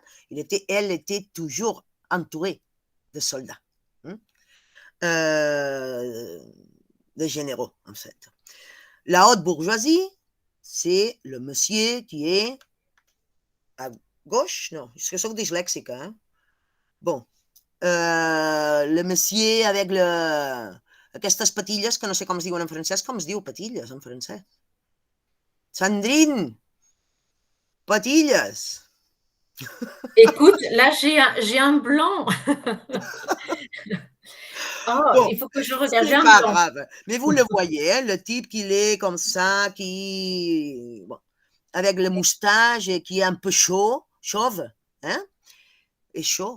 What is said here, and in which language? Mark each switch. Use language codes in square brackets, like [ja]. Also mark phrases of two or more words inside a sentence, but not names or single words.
[fr] Elle était toujours entourée de soldats, de généraux, en fait. La haute bourgeoisie, c'est le monsieur qui est à gauche, non, je suis dyslexique, hein? Bon, le monsieur avec [ca] aquestes patilles que no sé com es diuen en francès, com es diu patilles en francès? [fr] Sandrine, patilles. Écoute, là, j'ai un blanc. Oh, Bon, il faut que je regarde. J'ai c'est un pas blanc. grave. Mais vous le voyez, hein, le type qui est comme ça, bon, avec le moustache et qui est un peu chauve, hein, et chaud.